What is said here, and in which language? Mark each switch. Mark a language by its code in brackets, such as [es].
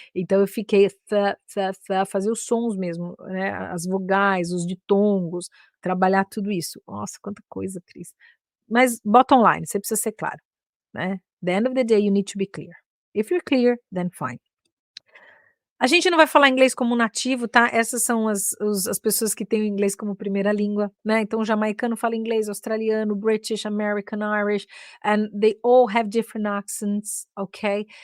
[pt] Então eu fiquei fazer os sons mesmo, né, as vogais, os ditongos, trabalhar tudo isso. Nossa, quanta coisa, Cris. Mas bottom line, você precisa ser claro, né. [en] The end of the day you need to be clear. If you're clear, then fine. [pt] A gente não vai falar inglês como nativo, tá, essas são as pessoas que têm o inglês como primeira língua, né, então o jamaicano fala inglês, australiano, [en] British, American, Irish, and they all have different accents, okay?